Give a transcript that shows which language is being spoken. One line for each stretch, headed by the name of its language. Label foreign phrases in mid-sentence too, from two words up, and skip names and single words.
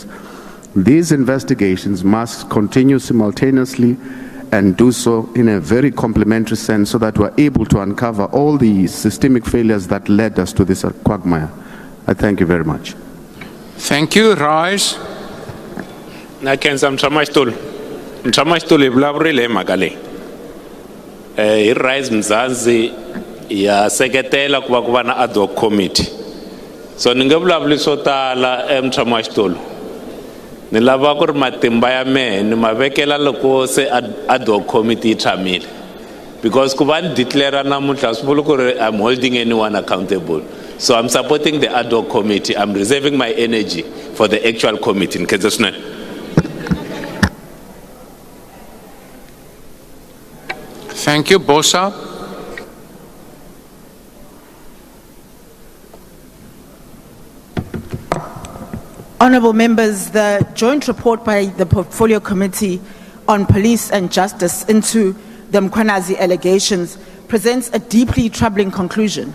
English: These investigations must continue simultaneously and do so in a very complementary sense so that we're able to uncover all the systemic failures that led us to this quagmire. I thank you very much. Thank you. Rise.
Tsonga: Nakenza Mtshamastool ivulavurile mhaka leyi. Hi Rise Mzansi ya seketela ku va ku va na
English: ad hoc committee.
Tsonga: So ni nge vulavuli swo tala Mtshamastool. Ni lava ku ri matimba ya mehe ni ma vekela loko se
English: ad hoc committee
Tsonga: tshamile, because ku va ni declare namuntlha swi vula ku ri
English: I'm holding anyone accountable. So I'm supporting the ad hoc committee. I'm reserving my energy for the actual committee. Thank you. Bosa. Honourable members, the joint report by the Portfolio Committee on Police and Justice into the Mkhwanazi allegations presents a deeply troubling conclusion.